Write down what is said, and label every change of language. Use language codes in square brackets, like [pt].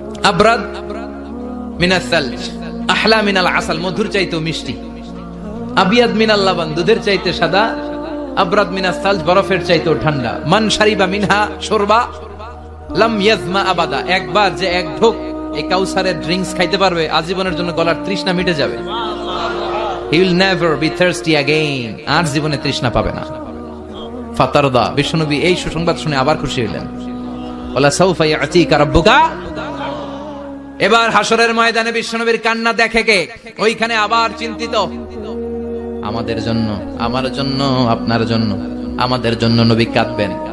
[ar] আবরাদ মিনাস সালজ আহলা মিনাল আসাল, [bn] মধুর চাইতেও মিষ্টি। [ar] আবিয়াদ মিনাল লাবান, [bn] দুধের চাইতে সাদা। [ar] আবরাদ মিনাস সালজ, [bn] বরফের চাইতেও ঠান্ডা। [ar] মান শারিবা মিনহা শুরবা লাম ইয়াজমা আবাদা, [bn] একবার যে এক ঢোক এই কাউসারের ড্রিঙ্কস খাইতে পারবে আজীবনের জন্য গলার তৃষ্ণা মিটে যাবে। [en] He will never be thirsty again, [bn] আর জীবনে তৃষ্ণা পাবে না। ফাতারদা, বিশ্বনবী এই সুসংবাদ শুনে আবার খুশি হইলেন। [ar] ওয়ালা সাউফা ইয়াতিকা রাব্বুকা। [bn] এবার হাসরের ময়দানে বিশ্বনবীর কান্না দেখে কে? ওইখানে আবার চিন্তিত, আমাদের জন্য, আমার জন্য, আপনার জন্য, আমাদের জন্য নবী কাঁদবেন।